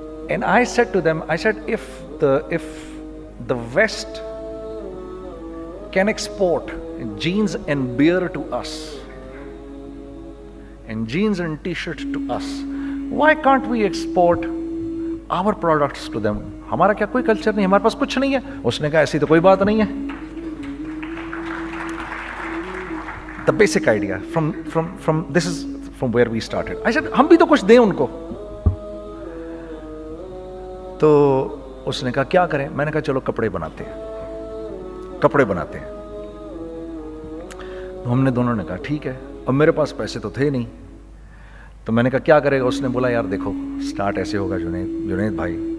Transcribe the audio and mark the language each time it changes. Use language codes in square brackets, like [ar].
[en] And I said to them, I said, if the West can export jeans and beer to us, and jeans and t-shirts to us, why can't we export our products to them? [ur] ہمارا کیا کوئی culture نہیں, ہمارے پاس کچھ نہیں ہے. اس نے کہا ایسی تو کوئی بات نہیں ہے. [en] The basic idea from this is from where we started. I said, [ur] ہم بھی تو کچھ دیں ان کو. تو اس نے کہا کیا کریں. میں نے کہا چلو کپڑے بناتے ہیں. ہم نے دونوں نے کہا ٹھیک ہے. اب میرے پاس پیسے تو تھے نہیں, تو میں نے کہا کیا کرے گا. اس نے بولا یار دیکھو, سٹارٹ ایسے ہوگا جنید بھائی,